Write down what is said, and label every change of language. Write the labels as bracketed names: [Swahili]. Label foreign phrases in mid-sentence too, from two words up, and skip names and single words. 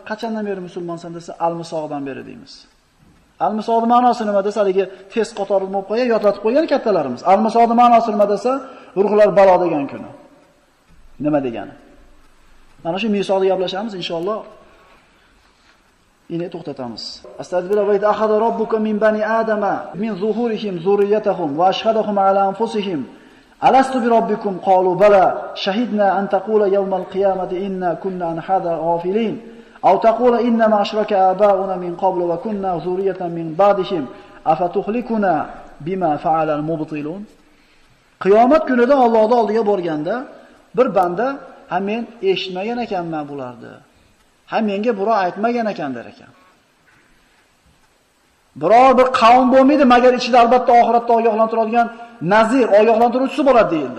[Uzbek] Qachondan beri musulmonsan desa, al-misoqdan beri deymiz. Al-misoqning ma'nosi nima desa, haligi tez qatorida bo'lib qo'ygan, yodlatib qo'ygan kattalarimiz. Al-misoqning ma'nosi nima desa, ruhlar balo degan kuni. Nima degani? Mana shu misoqni gaplashamiz inshaalloh. Ini to'xtatamiz. [Arabic] أستغفر الله وأخذ ربك من بني آدم من ظهورهم ذريتهم وأشهدهم على أنفسهم ألست بربكم قالوا بلى شهدنا أن تقولوا يوم القيامة إنا كنا عن هذا غافلين أو تقولوا إنما أشرك آباؤنا من قبل وكنا ذرية من بعدهم أفتهلكنا بما فعل المبطلون. [Uzbek] Qiyomat kunida Allohning oldiga borganda bir banda "Ha men eshitmagan ekanman bularni. Ha menga birov aytmagan ekan" der ekan. Biror bir qavm bo'lmaydi, magar ichida albatta oxiratda ogohlantiradigan nazir, ogohlantiruvchisi bo'ladi deyildi.